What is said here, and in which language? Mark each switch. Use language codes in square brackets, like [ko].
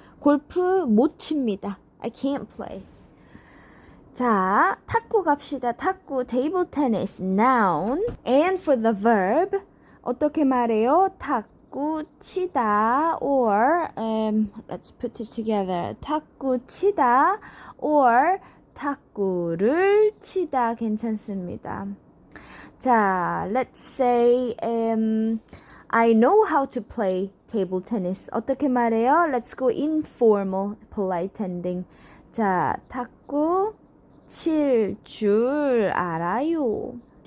[ko] 골프 못 칩니다. [en] I can't play. [ko] 자, 탁구 갑시다. [en] 탁구, table tennis, noun. And for the verb, [ko] 어떻게 말해요? [en] 탁구 치다 or let's put it together. [ko] 탁구 치다 or 탁구를 치다 괜찮습니다. [en] 자, let's say I know how to play table tennis. [ko] 어떻게 말해요? [en] Let's go informal, polite ending. [ko] 자, 탁구 칠 줄 알아요.